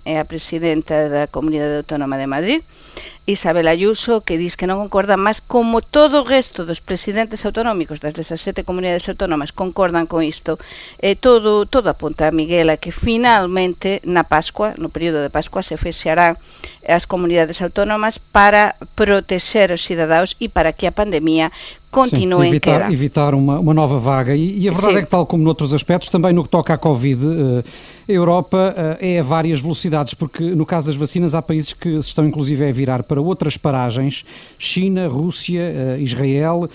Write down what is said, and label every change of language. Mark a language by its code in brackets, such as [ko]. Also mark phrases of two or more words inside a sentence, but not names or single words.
[gl] É a presidenta da Comunidade Autónoma de Madrid, Isabel Ayuso, que diz que non concorda, mas como todo o resto dos presidentes autonómicos das 17 comunidades autónomas concordan con isto, todo apunta a Miguel a que finalmente na Pascua, no período de Pascua, se fexarán as comunidades autónomas para protexer os cidadaos e para que a pandemia continuem [pt] sim, evitar uma nova vaga. E a verdade é que, tal como noutros aspectos, também no que toca à Covid, a Europa é a várias velocidades, porque no caso das vacinas há países que se estão inclusive a virar para outras paragens, China, Rússia, Israel.